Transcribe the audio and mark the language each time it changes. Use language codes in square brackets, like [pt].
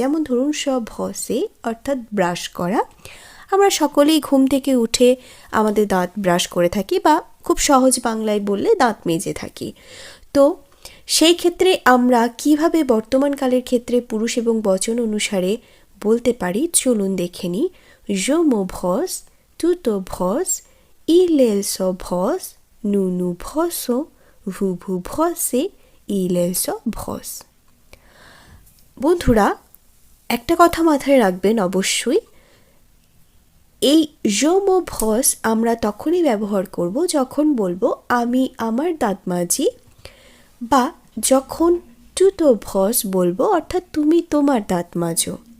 [bn] যেমন ধরুন ভসে অর্থাৎ ব্রাশ করা। আমরা সকলেই ঘুম থেকে উঠে আমাদের দাঁত ব্রাশ করে থাকি, বা খুব সহজ বাংলায় বললে দাঁত মেজে থাকি। তো সেই ক্ষেত্রে আমরা কিভাবে বর্তমানকালের ক্ষেত্রে পুরুষ এবং বচন অনুসারে বলতে পারি, চলুন দেখে নিই। [fr] Je me brosse, tu te brosses, il se brosse, nous nous brossons, vous vous brossez, il se brosse। [bn] বন্ধুরা, একটা কথা মাথায় রাখবেন অবশ্যই, এই [fr] je me brosse [bn] আমরা তখনই ব্যবহার করব যখন বলবো আমি আমার দাঁত মাজি, বা যখন [fr] tu te brosses [bn] বলবো অর্থাৎ তুমি তোমার দাঁত মাজো।